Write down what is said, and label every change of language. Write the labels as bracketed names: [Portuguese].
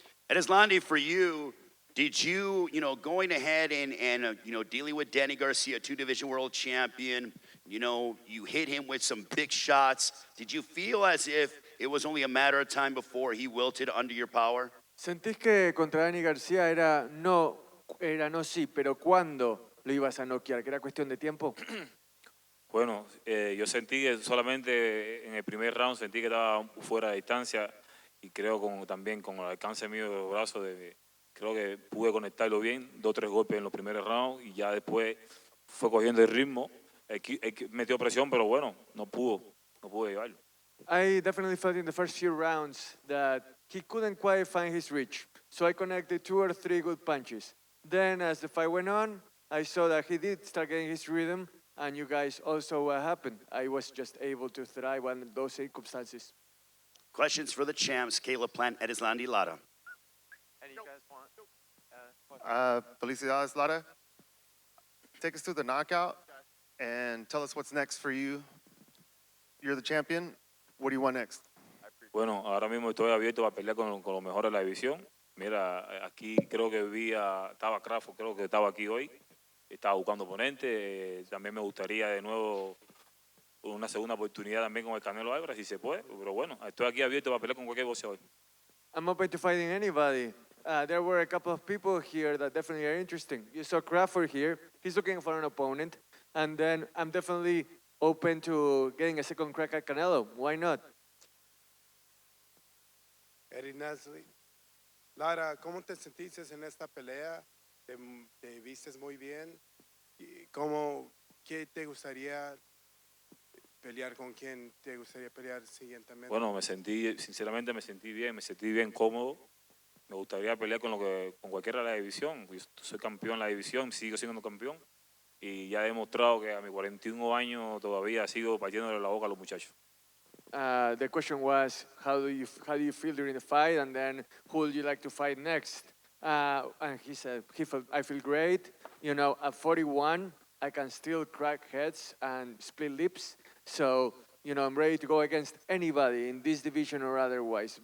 [English] Erislandy, for you, did you, going ahead and dealing with Danny Garcia, 2-division world champion, you hit him with some big shots. Did you feel as if it was only a matter of time before he wilted under your power? [Spanish] ¿Sentís que contra Danny Garcia era no sí, pero cuándo lo ibas a noquear? ¿Que era cuestión de tiempo? Bueno, yo sentí que solamente en el primer round sentí que estaba fuera de distancia y creo también con el alcance mío de los brazos, creo que pude conectarlo bien, 2 o 3 golpes en los primeros rounds y ya después fue cogiendo el ritmo. Metió presión, pero bueno, no pude llevarlo. [English] I definitely felt in the first few rounds that he couldn't quite find his reach. So I connected 2 or 3 good punches. Then as the fight went on, I saw that he did start getting his rhythm, and you guys also what happened. I was just able to thrive under those circumstances. Questions for the champs, Caleb Plant, Erislandy Lara. Any you guys want? [Spanish] Felicidades, Lara. [English] Take us through the knockout and tell us what's next for you. You're the champion. What do you want next? [Spanish] Bueno, ahora mismo estoy abierto a pelear con los mejores de la división. Mira, aquí creo que estaba Crawford, creo que estaba aquí hoy. Estaba buscando oponente. También me gustaría de nuevo una segunda oportunidad también con el Canelo Álvarez, si se puede. Pero bueno, estoy aquí abierto para pelear con cualquier boxeador. [English] I'm open to fighting anybody. There were a couple of people here that definitely are interesting. You saw Crawford here. He's looking for an opponent. And then I'm definitely open to getting a second crack at Canelo. Why not? [Spanish] Erislandy Lara, ¿cómo te sentiste en esta pelea? ¿Te vistes muy bien? ¿Qué te gustaría pelear? ¿Con quién te gustaría pelear siguientemente? Bueno, sinceramente me sentí bien cómodo. Me gustaría pelear con cualquiera de la división. Yo soy campeón en la división, sigo siendo campeón. Y ya he demostrado que a mis 41 años todavía sigo partiéndole la boca a los muchachos. [English] The question was, how do you feel during the fight, and then who would you like to fight next? And he said, I feel great. At 41, I can still crack heads and split lips. So, I'm ready to go against anybody in this division or otherwise.